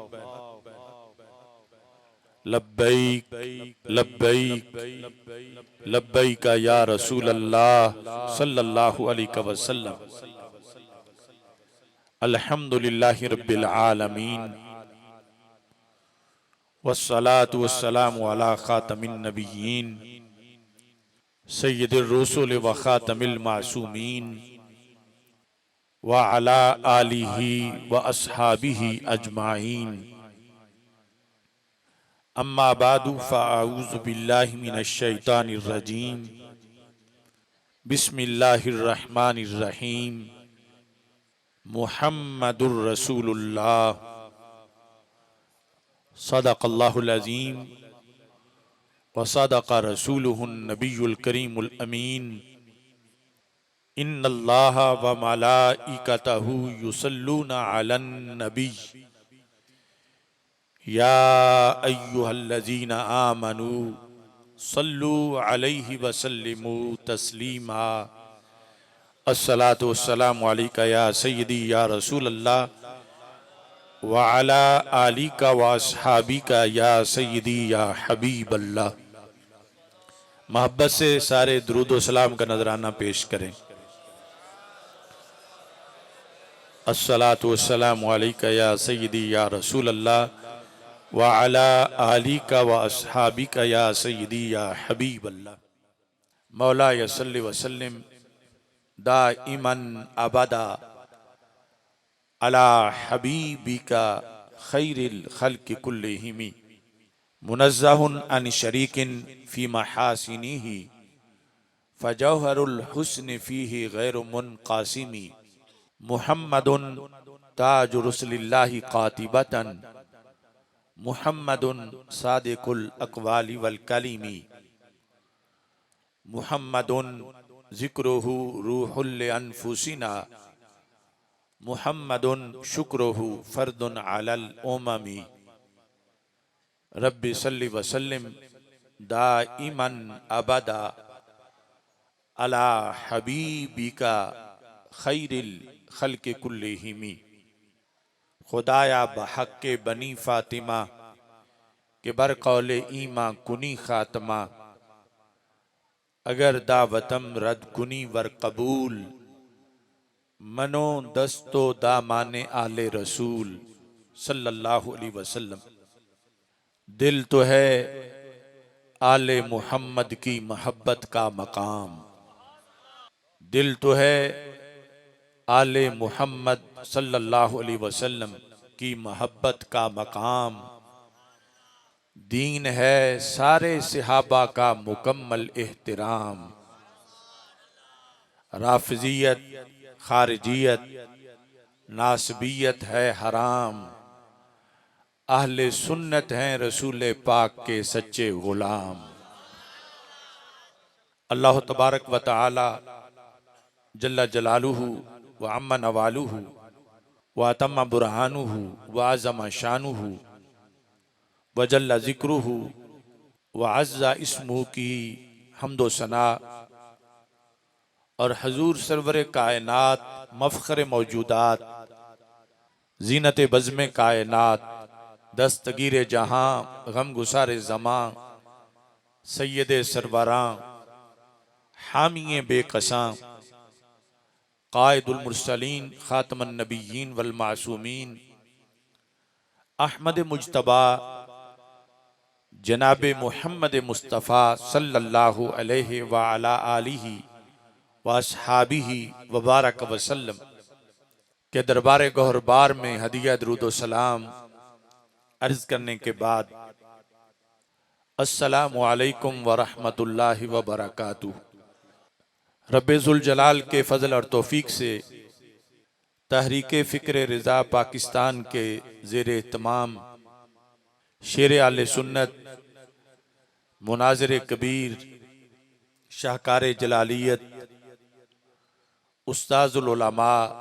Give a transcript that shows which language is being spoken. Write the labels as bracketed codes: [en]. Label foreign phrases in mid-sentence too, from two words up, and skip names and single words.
[ar] لبيك لبيك لبيك يا رسول الله صلى الله عليه وسلم. الحمد لله رب العالمين والصلاة والسلام على خاتم النبيين سيد الرسل وخاتم المعصومين وعلى آله وأصحابه أجمعين. أما بعد فأعوذ بالله من الشيطان الرجيم. بسم الله الرحمن الرحيم. محمد رسول الله صدق الله العظيم وصدق رسوله النبي الكريم الأمين. إن الله وملائكته يصلون على النبي يا أيها الذين آمنوا صلوا عليه وسلموا تسليما. الصلاة والسلام عليك يا سيدي يا رسول الله وعلى آلك وأصحابك يا سيدي يا حبيب الله. [ur] محبت سے سارے درود و سلام کا نذرانہ پیش کریں. [ar] الصلاة والسلام عليك يا سيدي يا رسول الله وعلى آلك وأصحابك يا سيدي يا حبيب الله. مولا صل وسلم دائما أبدا على حبيبك خير الخلق كلهم. منزه عن شريك في محاسنه فجوهر الحسن فيه غير منقسم. محمد تاج رسل الله قاطبة محمد صادق الأقوال والكلم. محمد ذكره روح أنفسنا محمد شكره فرض على الأمم. رب صل وسلم دائما أبدا على حبيبك خير الخلق كلهم. [fa] خدایا بحق بنی فاطمه که بر قول ایمان کنی خاتمه. اگر دعوتم رد کنی ور قبول من و دست و دامان آل رسول [ar] صلى الله عليه وسلم. [ur] دل تو ہے آل محمد کی محبت کا مقام. دل تو ہے آل محمد [ar] صلى الله عليه وسلم [ur] کی محبت کا مقام. دین ہے سارے صحابہ کا مکمل احترام. رافضیت خارجیت ناصبیت ہے حرام. اہل سنت ہیں رسول پاک کے سچے غلام. [ar] الله تبارك وتعالى جل جلاله وعم نواله وأتم برهانه وعظم شانه وجل ذكره وعز اسمه [ur] کی حمد و ثنا اور حضور سرور کائنات مفخر موجودات زینت بزم کائنات دستگیر جہاں غم گسار زماں سید سروراں حامی بیکساں [ar] قائد المرسلين خاتم النبيين والمعصومين [ur] احمد مجتبیٰ جناب محمد مصطفیٰ [ar] صلى الله عليه وعلى آله وأصحابه وبارك وسلم [ur] کے دربار گہربار میں ہدیہ درود و سلام عرض کرنے کے بعد [ar] السلام عليكم ورحمة الله وبركاته. [ur] رب ذو الجلال کے فضل اور توفیق سے تحریک فکر رضا پاکستان کے زیر اہتمام شیر اہل سنت مناظر کبیر شاہکار جلالیت استاذ العلماء